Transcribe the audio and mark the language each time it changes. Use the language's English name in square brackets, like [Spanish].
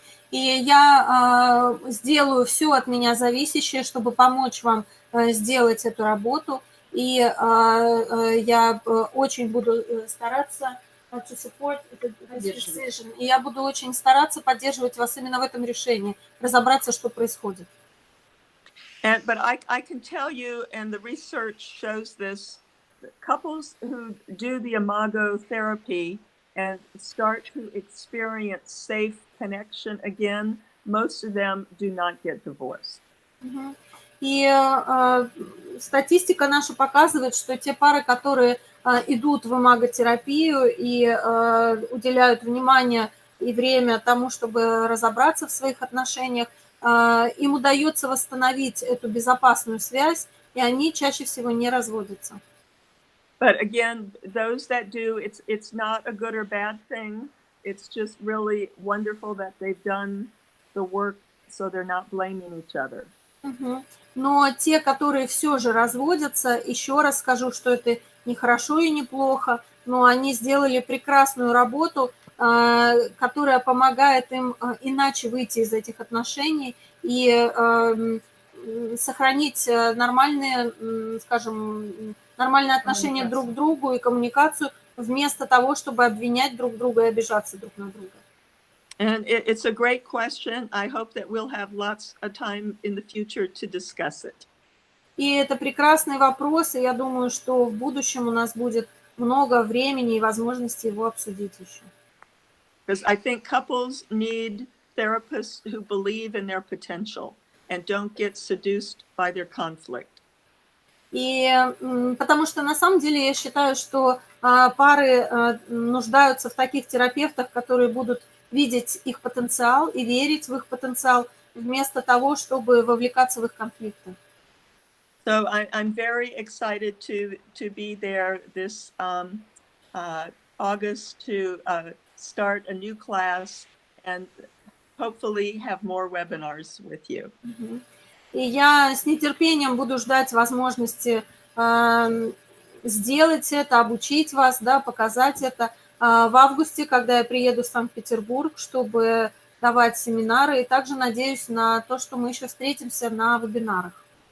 [Russian] И я сделаю все от меня зависящее, чтобы помочь вам сделать эту работу. И я очень буду стараться [English] to support this decision. [Russian] И я буду очень стараться поддерживать вас именно в этом решении, разобраться, что происходит. [English] But I can tell you, and the research shows this, that couples who do the Imago therapy and start to experience safe connection again, most of them do not get divorced. [Russian] И статистика наша показывает, что те пары, которые идут в имаготерапию и уделяют внимание и время тому, чтобы разобраться в своих отношениях, им удается восстановить эту безопасную связь, и они чаще всего не разводятся. [English] But again, those that do, it's not a good or bad thing. It's just really wonderful that they've done the work, so they're not blaming each other. [Russian] Но те, которые все же разводятся, еще раз скажу, что это не хорошо и не плохо, но они сделали прекрасную работу, которая помогает им иначе выйти из этих отношений и сохранить нормальные, скажем, нормальные отношения друг к другу и коммуникацию, вместо того, чтобы обвинять друг друга и обижаться друг на друга. [English] And it's a great question. I hope that we'll have lots of time in the future to discuss it. [Russian] И это прекрасный вопрос, и я думаю, что в будущем у нас будет много времени и возможности его обсудить еще. [English] Because I think couples need therapists who believe in their potential and don't get seduced by their conflict. [Russian] И потому что на самом деле я считаю, что пары нуждаются в таких терапевтах, которые будут видеть их потенциал и верить в их потенциал, вместо того, чтобы вовлекаться в их конфликты. [English] So I'm very excited to be there this August to start a new class and hopefully have more webinars with you. [Russian] И я с нетерпением буду ждать возможности сделать это, обучить вас, да, показать это в августе, когда я приеду в Санкт-Петербург, чтобы давать семинары. И также надеюсь на то, что мы еще встретимся на вебинарах.